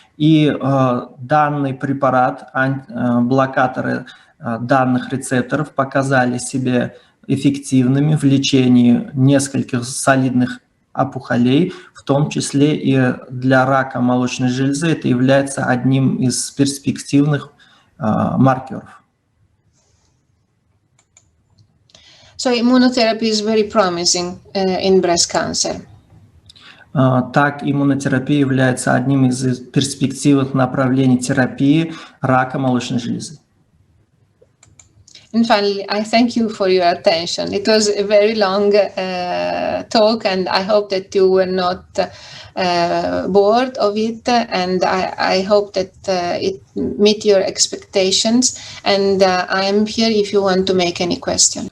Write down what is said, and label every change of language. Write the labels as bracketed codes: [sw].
[ru] И данный препарат, блокаторы данных рецепторов, показали себя эффективными в лечении нескольких солидных опухолей, в том числе и для рака молочной железы. Это является одним из перспективных маркеров. [en] So immunotherapy is very promising in breast cancer. [ru] Так, иммунотерапия является одним из перспективных направлений терапии рака молочной железы. [en] And finally, I thank you for your attention. It was a very long talk, and I hope that you were not bored of it, and I hope that it met your expectations, and I am here if you want to make any question.